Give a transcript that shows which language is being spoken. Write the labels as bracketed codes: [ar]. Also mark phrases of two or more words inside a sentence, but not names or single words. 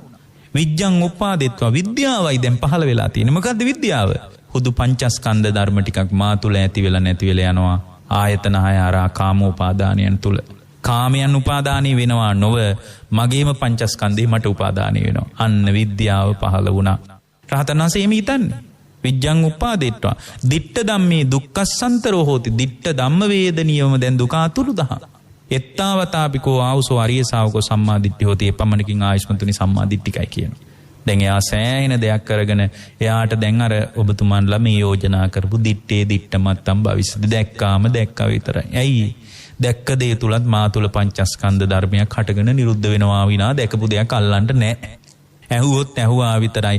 [pi] විජ්ජං උපාදෙත්වා. [si] විද්‍යාවයි දැන් පහළ වෙලා තියෙන්නේ. මොකද්ද විද්‍යාව? හුදු පංචස්කන්ධ ධර්ම ටිකක් මා තුල ඇති වෙලා නැති වෙලා යනවා. ආයතන හය ආරා කාමෝපාදානයන් තුල කාමයන් උපාදානී වෙනවා නොව මගේම පංචස්කන්ධේ මට උපාදානී වෙනවා. අන්න විද්‍යාව පහළ වුණා. රහතන් වහන්සේ එමෙ හිතන්නේ [pi] විජ්ජං උපාදෙත්වා. දිට්ඨ ධම්මේ දුක්ඛස්සන්තරෝ හෝති. [si] දිට්ඨ ධම්ම වේදනියම දැන් දුක අතුරුදහන්. [pi] එත්තාවතාපිකෝ ආවුසෝ අරිය ශාවකෝ සම්මාදිට්ඨි හෝති. [si] එපමණකින් ආයස්මතුනි සම්මාදිට්ඨිකයි කියනවා. දැන් එයා සෑහෙන දෙයක් කරගෙන එයාට දැන් අර ඔබතුමන්ලා මේ යෝජනා කරපු [pi] දිත්තේ දිට්ඨමත්තම් භවිෂ්‍යති [si] දැක්කාම දැක්කා විතරයි. ඇයි? දැක්ක දේ තුලත් මා තුල පංචස්කන්ධ ධර්මයක් හටගෙන නිරුද්ධ වෙනවා විනා දැකපු දෙයක් අල්ලන්න නැහැ. ඇහුවොත් ඇහුවා විතරයි.